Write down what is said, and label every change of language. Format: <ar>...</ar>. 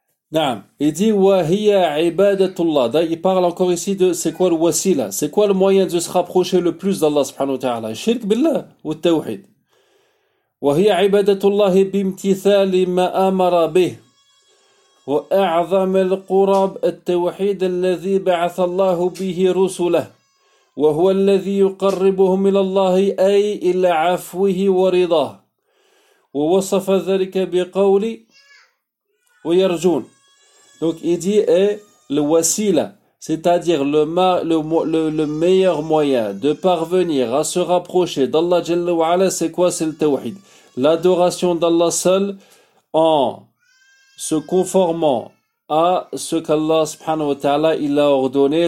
<fr>Naam, il dit</fr> <ar>wa hiya ibadatullah.</ar> <fr>Il parle encore ici de c'est quoi le wasila, c'est quoi le moyen de se rapprocher le plus d'Allah subhanahu wa ta'ala, shirk billah ou tawhid.</fr> <ar>Wa hiya ibadatullah bimtithali ma amara bih. وأعظم القرب التوحيد الذي بعث الله به رسله وهو الذي يقربهم إلى الله أي إلى عفوه ورضاه ووصف ذلك بقول ويرجون.</ar> <fr>Donc il dit le wasila, c'est-à-dire le meilleur moyen de parvenir à se rapprocher d'Allah Jalla wa Ala, c'est quoi? C'est le tawhid, l'adoration d'Allah seul en se conformant à ce qu'Allah subhanahu wa ta'ala il a ordonné.</fr>